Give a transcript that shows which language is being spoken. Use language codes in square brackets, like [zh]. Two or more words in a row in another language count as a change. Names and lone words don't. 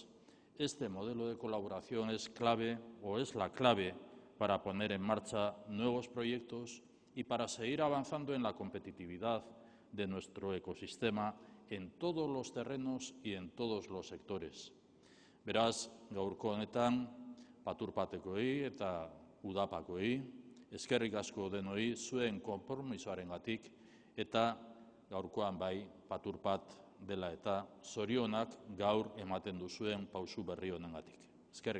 [es] Este modelo de colaboración es clave o es la clave para poner en marcha nuevos proyectos y para seguir avanzando en la competitividad de nuestro ecosistema en todos los terrenos y en todos los sectores. [eu] Beraz, gaurko honetan, paturpatekoei eta udapakoei, eskerrik asko denoi zuen konpromisoarengatik eta gaurkoan bai paturpat dela eta zorionak gaur ematen duzuen pausu berri honengatik.